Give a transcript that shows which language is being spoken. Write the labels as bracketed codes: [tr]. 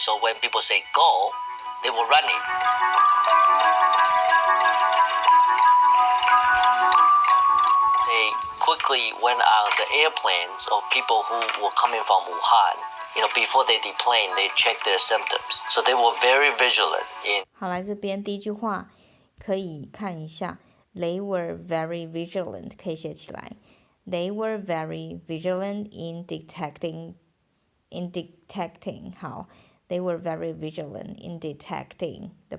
[en] So when people say go, they were running. They quickly went on the airplanes of people who were coming from Wuhan. Before they deplane, they checked their symptoms. So they were very vigilant in. [zh] 好，来这边第一句话可以看一下 ， [en] They were very vigilant， [zh] 可以写起来。 [en] They were very vigilant in detecting. [zh] 好 [en] ，They were very vigilant in detecting